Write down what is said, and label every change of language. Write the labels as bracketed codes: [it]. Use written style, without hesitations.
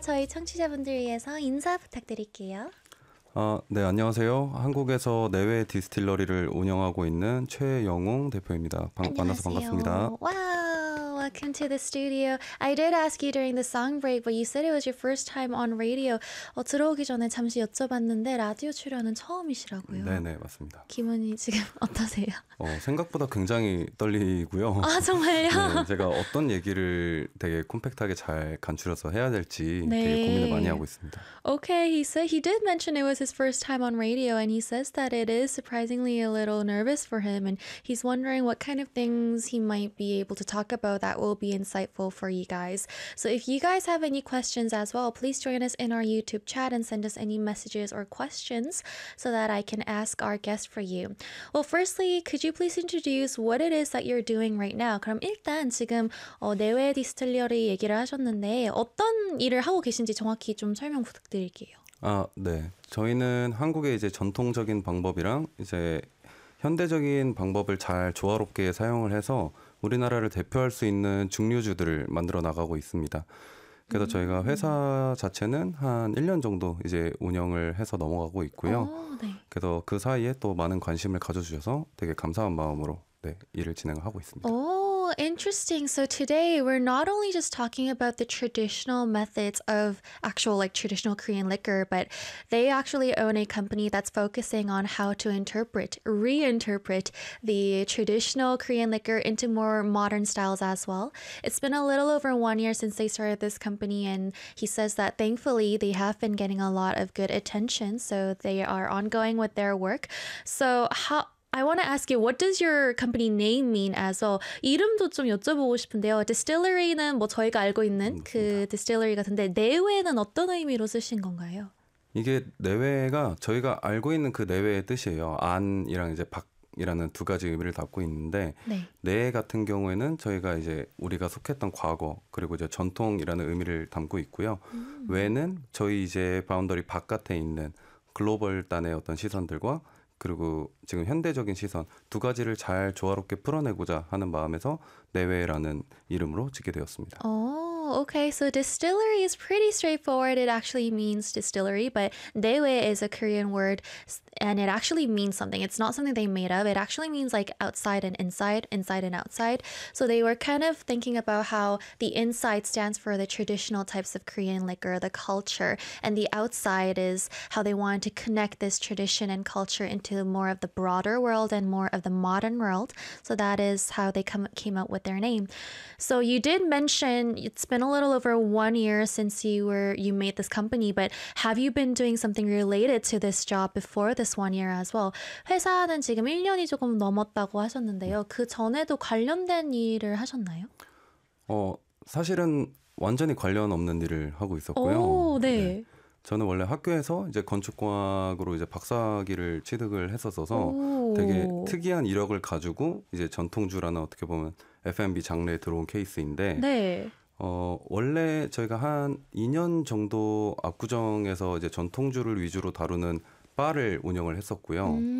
[ko] 저희 청취자분들 위해서 인사 부탁드릴게요. 네, 안녕하세요. 한국에서 내외 디스틸러리를 운영하고 있는 최영웅 대표입니다. 만나서 반갑습니다. [en] 와우, welcome to the studio. I did ask you during the song break, but you said it was your first time on radio. [ko] 들어오기 전에 잠시 여쭤봤는데 라디오 출연은 처음이시라고요? 네, 맞습니다. 기분이 지금 어떠세요? 생각보다 굉장히 떨리고요. 아, 정말요? 네, 제가 어떤 얘기를 되게 콤팩트하게 잘 간추려서 해야 될지 되게 고민을 많이 하고 있습니다. [en] Okay, he said he did mention it was his first time on radio, and he says that it is surprisingly a little nervous for him, and he's wondering what kind of things he might be able to talk about that will be insightful for you guys. So if you guys have any questions as well, please join us in our YouTube chat and send us any messages or questions so that I can ask our guest for you. Well, firstly, could you please introduce what it is that you're doing right now? [ko] 그럼 일단 지금 내외 디스틸러리 얘기를 하셨는데 어떤 일을 하고 계신지 정확히 좀 설명 부탁드릴게요. 네. 저희는 한국의 이제 전통적인 방법이랑 이제 현대적인 방법을 잘 조화롭게 사용을 해서 우리나라를 대표할 수 있는 증류주들을 만들어 나가고 있습니다. 그래서 저희가 회사 자체는 한 1년 정도 이제 운영을 해서 넘어가고 있고요. 그래서 그 사이에 또 많은 관심을 가져주셔서 되게 감사한 마음으로 일을 진행하고 있습니다. [en] Interesting. So today we're not only just talking about the traditional methods of actual like traditional Korean liquor, but they actually own a company that's focusing on how to reinterpret the traditional Korean liquor into more modern styles as well. It's been a little over 1 year since they started this company, and he says that thankfully they have been getting a lot of good attention, so they are ongoing with their work. So I want to ask you, what does your company name mean as well? [ko] 이름도 좀 여쭤보고 싶은데요. Distillery는 뭐 저희가 알고 있는 그 distillery 같은데 내외는 어떤 의미로 쓰신 건가요? 이게 내외가 저희가 알고 있는 그 내외의 뜻이에요. 안이랑 이제 밖이라는 두 가지 의미를 담고 있는데 내외 같은 경우에는 저희가 이제 우리가 속했던 과거 그리고 이제 전통이라는 의미를 담고 있고요. 외는 저희 이제 바운더리 바깥에 있는 글로벌 단의 어떤 시선들과 그리고 지금 현대적인 시선 두 가지를 잘 조화롭게 풀어내고자 하는 마음에서 내외라는 이름으로 짓게 되었습니다. [en] Okay, so distillery is pretty straightforward. It actually means distillery, but 내외 is a Korean word, and it actually means something. It's not something they made up. It actually means like outside and inside, inside and outside. So they were kind of thinking about how the inside stands for the traditional types of Korean liquor, the culture, and the outside is how they wanted to connect this tradition and culture into more of the broader world and more of the modern world. So that is how they came up with their name. So you did mention it's been a little over 1 year since you made this company, but have you been doing something related to this job before this one year as well? [ko] 회사는 지금 1년이 조금 넘었다고 하셨는데요. 그 전에도 관련된 일을 하셨나요? 사실은 완전히 관련 없는 일을 하고 있었고요. 네. 저는 원래 학교에서 이제 건축공학으로 이제 박사학위를 취득을 했었어서 되게 특이한 이력을 가지고 이제 전통주라는 어떻게 보면 F&B 장르에 들어온 케이스인데 원래 저희가 한 2년 정도 압구정에서 이제 전통주를 위주로 다루는 바를 운영을 했었고요.